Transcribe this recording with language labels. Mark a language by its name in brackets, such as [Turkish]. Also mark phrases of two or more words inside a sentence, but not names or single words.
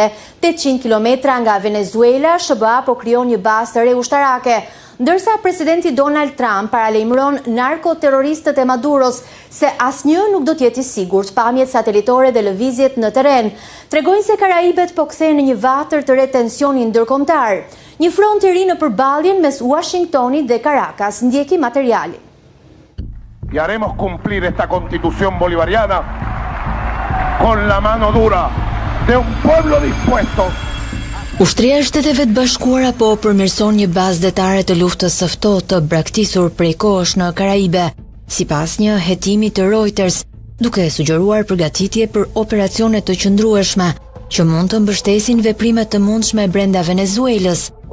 [Albanian] 800 kilometra nga Venezuela, SBA po krijon një bazë të re ushtarake, ndërsa presidenti Donald Trump paralajmëron narkoterroristët e Maduros se asnjë nuk do të jetë i sigurt. Pamjet satelitore dhe lëvizjet në terren tregojnë se Karaibet po kthehen në një vatër të re tensioni ndërkombëtar. Një front i ri në përballjen mes Washingtonit dhe Caracas. Ndjeki materiali. [Spanish] Y haremos cumplir esta constitución bolivariana con la mano dura de un pueblo dispuesto. [Albanian] Ushtria e Shteteve të Bashkuara po përmirëson një bazë detare të luftës së ftohtë të braktisur prej kohësh në Karaibe, sipas një hetimi të Reuters, duke sugjeruar përgatitje për operacione të qëndrueshme që mund të mbështesin veprimet të mundshme brenda Venezuelës.